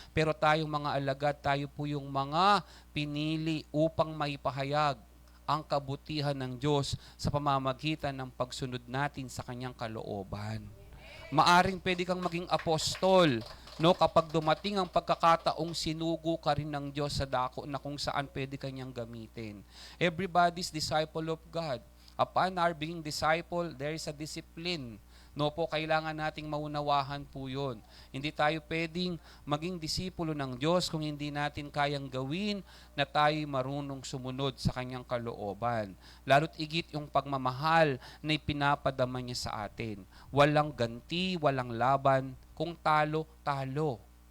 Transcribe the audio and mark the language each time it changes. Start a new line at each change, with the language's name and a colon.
Filipino: Pero tayong mga alagad, tayo po yung mga pinili upang maipahayag ang kabutihan ng Diyos sa pamamagitan ng pagsunod natin sa kanyang kalooban. Maaring pwede kang maging apostol, no, kapag dumating ang pagkakataong sinugo ka rin ng Diyos sa dako na kung saan pwede kanyang gamitin.
English: Everybody's disciple of God. Upon our being disciple, there is a discipline.
Filipino: No po, kailangan nating maunawahan po yun. Hindi tayo pwedeng maging disipulo ng Diyos kung hindi natin kayang gawin na tayo marunong sumunod sa kanyang kalooban. Lalo't igit yung pagmamahal na ipinapadama niya sa atin. Walang ganti, walang laban. Kung talo, talo.